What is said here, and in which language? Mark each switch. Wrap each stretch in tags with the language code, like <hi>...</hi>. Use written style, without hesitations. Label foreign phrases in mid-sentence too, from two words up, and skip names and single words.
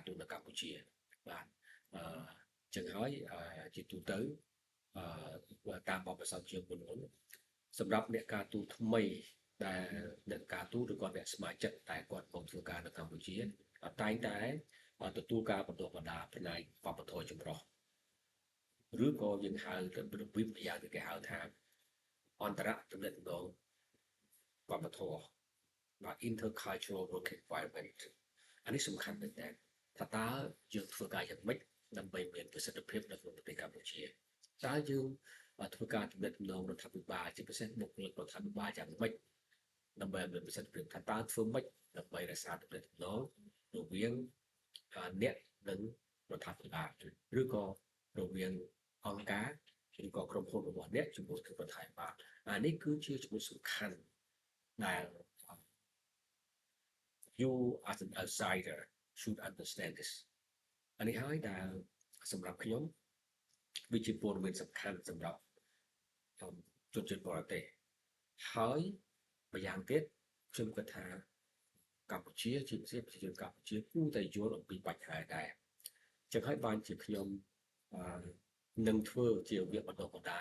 <km>ទូតនៅកម្ពុជាបាទចឹងហើយជាទូទៅតាមបទពិសោធន៍ជាមុនសម្រាប់អ្នកការទូតថ្មីដែលអ្នកការទូតឬក៏អ្នកស្ម័គ្រចិត្តតែគាត់មកធ្វើការនៅកម្ពុជាតែងតែទទួលការ បណ្ដុះបណ្ដាលផ្នែកវប្បធម៌ចម្រុះឬក៏យើងហៅទៅវិទ្យាគេហៅថាអន្តរទំនាក់ទំនងវប្បធម៌បាទ intercultural</km> <en>work environment</en> <km>អានេះសំខាន់មែនតើថាតើយើងធ្វើការយ៉ាងម៉េចដើម្បីមានប្រសិទ្ធភាពនៅក្នុងប្រទេសកម្ពុជាតើយើងធ្វើការទំនាក់ទំនងរដ្ឋាភិបាលជាពិសេសបុគ្គលិករដ្ឋាភិបាលយ៉ាងម៉េចដើម្បីមានប្រសិទ្ធភាពថាតើធ្វើម៉េចដើម្បីរក្សាទំនាក់ទំនងរវាងអ្នកនិងរដ្ឋាភិបាលឬក៏រវាងអង្គការឬក៏ក្រុមហ៊ុនរបស់អ្នកជាមួយនឹងរដ្ឋាភិបាលអានេះគឺជាចំណុចសំខាន់ដែល</km> <en>you as an outsider should understand this</en> <km>អានេះហើយដែលសម្រាប់ខ្ញុំវាជាព័ត៌មានសំខាន់សម្រាប់ជនជាតិបរទេសហើយម្យ៉ាងទៀតខ្ញុំគិតថាកម្ពុជាជាពិសេសប្រជាជនកម្ពុជាគួរតែយល់អំពីបញ្ហាដែរចឹងហើយបានជាខ្ញុំនឹងធ្វើជាវគ្គបណ្ដុះបណ្ដាល</km>